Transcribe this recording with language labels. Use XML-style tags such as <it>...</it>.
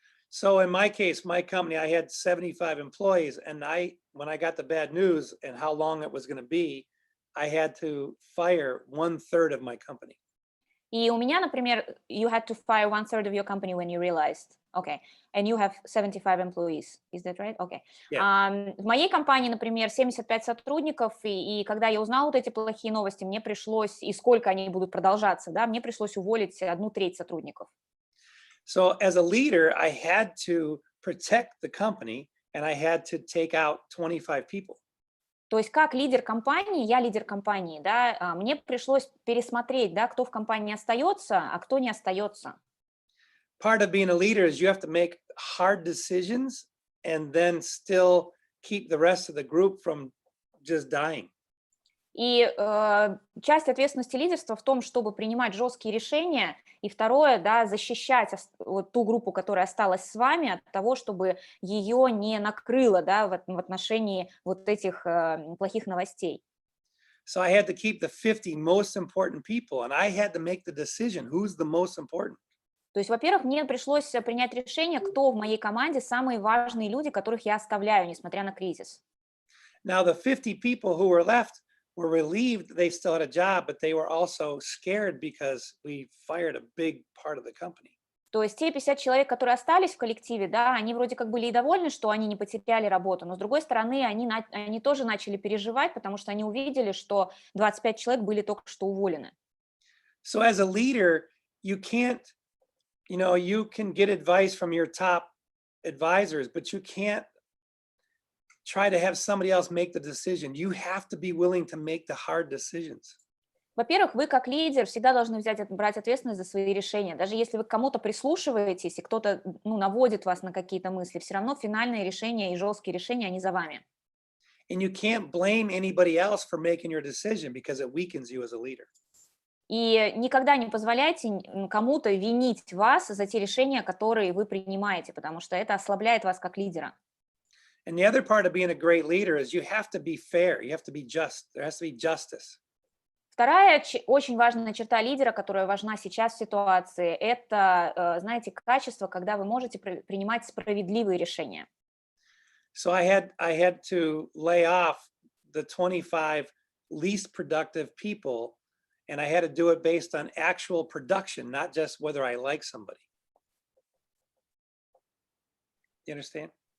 <en>So in my case, my company, I had 75 employees, and when I got the bad news and how long it was going to be, I had to fire 1/3 of my company.</en> <ru>И у меня, например,</ru> <en>you had to fire 1/3 of your company when you realized, okay, and you have 75 employees, is that right? Okay. Yeah.</en> <ru>В моей компании, например, 75 сотрудников, и когда я узнала вот эти плохие новости, мне пришлось, и сколько они будут продолжаться, да, мне пришлось уволить 1/3 сотрудников.</ru> <en>So as a leader, I had to protect the company, and I had to take out 25 people.</en> <ru>То есть как лидер компании, я лидер компании, да, мне пришлось пересмотреть, да, кто в компании остается, а кто не остается.</ru> <en>Part of being a leader is you have to make hard decisions and then still keep the rest of the group from just dying.</en> <ru>И часть ответственности лидерства в том, чтобы принимать жесткие решения, и второе, да, защищать вот ту группу, которая осталась с вами, от того, чтобы ее не накрыло, да, в отношении вот этих плохих новостей.</ru> <en>So I had to keep the 50 most important people, and I had to make the decision who's the most important.</en> <ru>То есть, во-первых, мне пришлось принять решение, кто в моей команде самые важные люди, которых я оставляю, несмотря на кризис.</ru> <en>Now the 50 people who were left were relieved they still had a job, but they were also scared because we fired a big part of the company.</en> <ru>То есть те 50 человек, которые остались в коллективе, да, они вроде как были и довольны, что они не потеряли работу, но с другой стороны, они тоже начали переживать, потому что они увидели, что 25 человек были только что уволены.</ru> <en>So as a leader, you can't, you can get advice from your top advisors, but you can't try to have somebody else make the decision. You have to be willing to make the hard decisions.</en> <ru>Во-первых, вы как лидер всегда должны брать ответственность за свои решения. Даже если вы к кому-то прислушиваетесь, и кто-то наводит вас на какие-то мысли, все равно финальные решения и жесткие решения, они за вами.</ru> <en>And you can't blame anybody else for making your decision because it weakens you as a leader.</en> <ru>И никогда не позволяйте кому-то винить вас за те решения, которые вы принимаете, потому что это ослабляет вас как лидера.</ru> <en>And the other part of being a great leader is you have to be fair. You have to be just. There has to be justice.</en> <ru>Вторая очень важная черта лидера, которая важна сейчас в ситуации, это, знаете, качество, когда вы можете принимать справедливые решения.</ru> <en>So I had to lay off the 25 least productive people, and I had to do it based on actual production, not just whether I like somebody. You understand?</en>